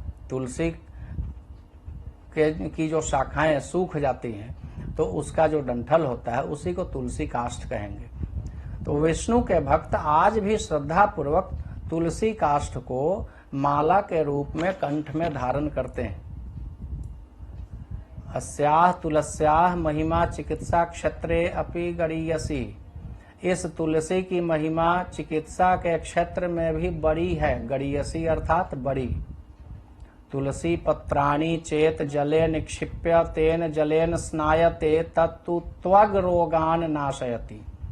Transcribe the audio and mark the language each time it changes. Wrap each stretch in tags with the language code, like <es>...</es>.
<hi>तुलसी की जो शाखाएं सूख जाती हैं तो उसका जो डंठल होता है उसी को तुलसी काष्ठ कहेंगे। तो विष्णु के भक्त आज भी श्रद्धा पूर्वक तुलसी काष्ठ को माला के रूप में कंठ में धारण करते हैं।</hi> <sa>अस्याः तुलस्याः महिमा चिकित्सा क्षेत्रे अपि गरीयसी।</sa> <hi>इस तुलसी की महिमा चिकित्सा के क्षेत्र में भी बड़ी है। गरीयसी अर्थात बड़ी।</hi> <sa>तुलसी पत्राणि चेत जले निक्षिप्य तेन जलेन स्नायते तत्तु त्वग रोगान नाशयति।</sa>